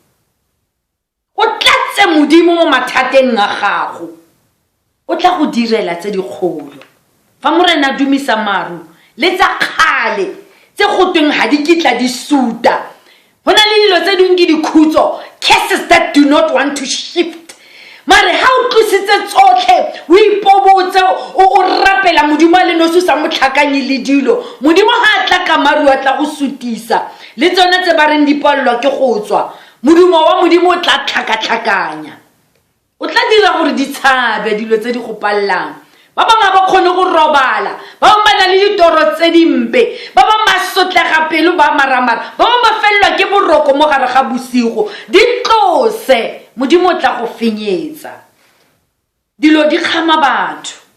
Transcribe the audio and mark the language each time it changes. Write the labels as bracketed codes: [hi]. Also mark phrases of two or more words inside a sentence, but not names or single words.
[tn] o tlatse modimo mo mathateng a gago o tla go direla tse dikgolo fa morena dumisa maru le tsa kgale tse go tweng ha di kitla di suta hona le dilo tse ding ke dikhutso [en] cases that do not want to shift [tn] mare ha o tlositse tsotlhe o ipobotse o rapela modimo le no susa motlhakanyi le dilo modimo ha tla ka maru a tla go sutisa le tsona tse ba reng dipallwa ke go tswa modumo wa modimo o tla tlhakatlhakanya o tla dira gore di tshabe dilo tse di go pallang ba bangwe ba kgone go robala ba bangwe ba na le ditoro tse dimpe ba bangwe ba sotlega pelo ba maramara ba bangwe ba fellwa ke boroko mo gare ga bosigo di tlose modimo o tla go fenyetsa dilo di kgama batho